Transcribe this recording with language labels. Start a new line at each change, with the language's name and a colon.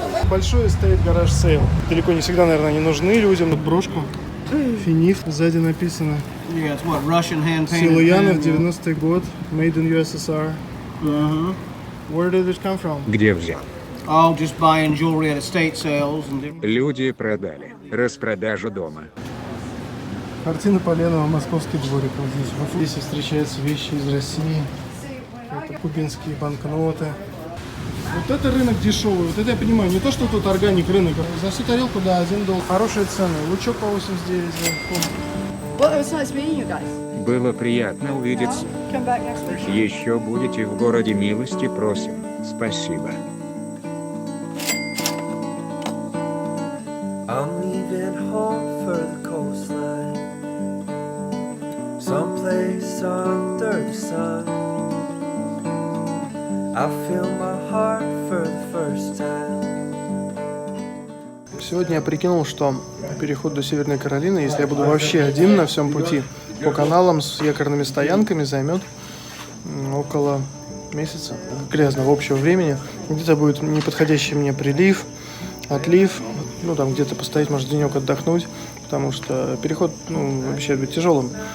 Russian: большой стоит гараж сейл. Далеко не всегда, наверное, они нужны людям. Вот брошку. Финиф. Сзади написано.
English: Yeah, it's what, Russian hand-painted.
Russian: Силуянов, 90-й год.
English: Made in USSR. Where did it come from?
Russian: Где взял?
English: Oh, just buying jewelry at estate sales and different.
Russian: Люди продали. Распродажа дома. Картина Поленова, Московский дворик. Вот здесь. Вот здесь встречаются вещи из России. Это кубинские банкноты. Вот это рынок дешевый. Вот это я понимаю. Не то, что тут органик рынок. За всю тарелку, да, $1. Хорошие цены. Лучок по 89.
English: Well, it was nice meeting you guys.
Russian: Было приятно увидеться.
English: Come back next week.
Russian: Еще будете в городе, милости просим. Спасибо.
English: I'm leaving home for the coastline, someplace under the sun. I feel my heart for the first time.
Russian: Сегодня я прикинул, что переход до Северной Каролины, если я буду вообще один на всем пути, по каналам с якорными стоянками, займет около месяца грязного общего времени. Где-то будет неподходящий мне прилив, отлив, ну там где-то постоять, может, денек отдохнуть, потому что переход, обещает быть тяжелым.